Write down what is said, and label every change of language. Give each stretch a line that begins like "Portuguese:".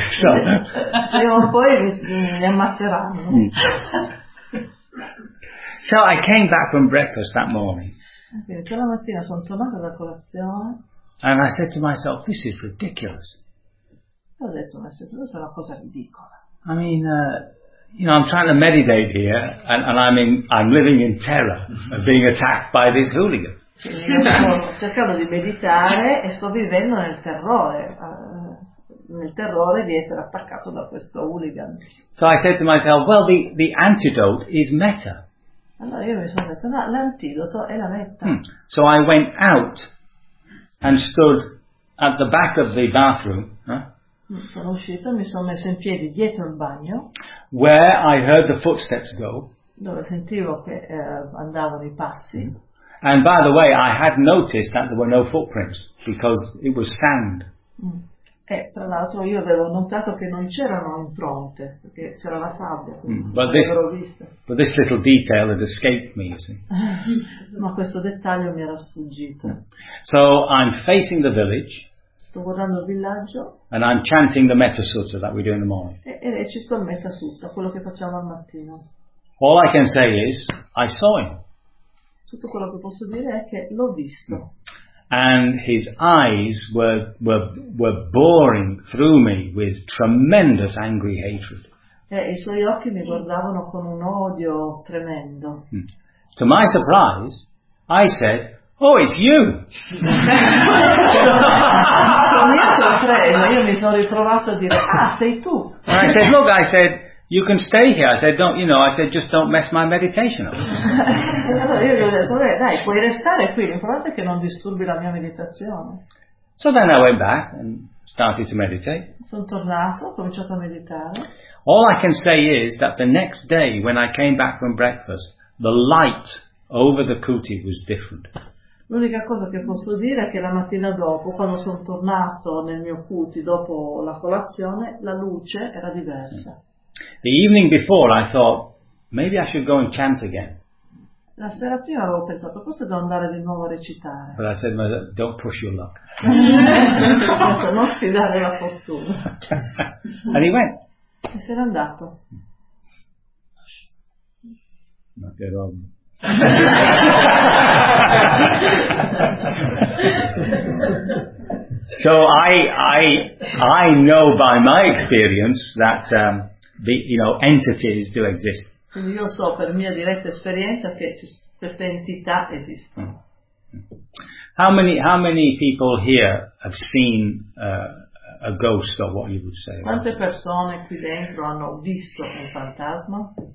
English: So I came back from breakfast that morning.
Italian: Quella mattina sono tornata da colazione.
English: And I said to myself, this is ridiculous.
Italian: E ho detto a me stessa, questa è una cosa ridicola.
English: I mean, you know, I'm trying to meditate here, and I'm living in terror of being attacked by this hooligan.
Italian: Sto cercando di meditare e sto vivendo nel terrore di essere attaccato da questo hooligan.
English: So I said to myself, well, the antidote is metta.
Italian: Allora io mi sono detto, ma l'antidoto è la metta.
English: So I went out and stood at the back of the bathroom.
Italian: Sono uscito, mi sono messo in piedi dietro il bagno.
English: Where I heard the footsteps go.
Italian: Dove sentivo che andavano i passi.
English: And by the way, I had noticed that there were no footprints because it was sand.
Italian: E tra l'altro io avevo notato che non c'erano impronte perché c'era la sabbia.
English: But this little detail had escaped me, you see.
Italian: Ma questo dettaglio mi era sfuggito.
English: So I'm facing the village.
Italian: Sto guardando il villaggio.
English: And I'm chanting the Metta Sutta that we do in the morning.
Italian: E recito il Metta Sutta, quello che facciamo al mattino.
English: All I can say is I saw him.
Italian: Tutto quello che posso dire è che l'ho visto.
English: And his eyes were boring through me with tremendous angry hatred.
Italian: E i suoi occhi mi guardavano con un odio tremendo.
English: To my surprise, I said, "Oh, it's you."
Italian: Con mia sorpresa, io mi sono ritrovato a dire, "Ah, sei tu."
English: And I said, "Look," I said, "You can stay here." I said, "Don't, you know?" I said, "Just don't mess my meditation up."
Italian: Dai, puoi restare qui. L'importante è che non disturbi la mia meditazione.
English: So then I went back and started to meditate.
Italian: Sono tornato, ho cominciato a meditare.
English: All I can say is that the next day, when I came back from breakfast, the light over the kuti was different.
Italian: L'unica cosa che posso dire è che la mattina dopo, quando sono tornato nel mio kuti dopo la colazione, la luce era diversa.
English: The evening before I thought maybe I should go and chant again.
Italian: La sera prima avevo pensato forse devo andare di nuovo a recitare.
English: But I said, don't push your luck.
Italian: Non sfidare la fortuna.
English: And he went.
Italian: E se n'è andato. Ma che roba.
English: So I know by my experience that entities do exist.
Italian: Quindi io so per mia diretta esperienza che queste entità esistono.
English: How many people here have seen a ghost or what you would say?
Italian: Quante persone qui dentro hanno visto un fantasma?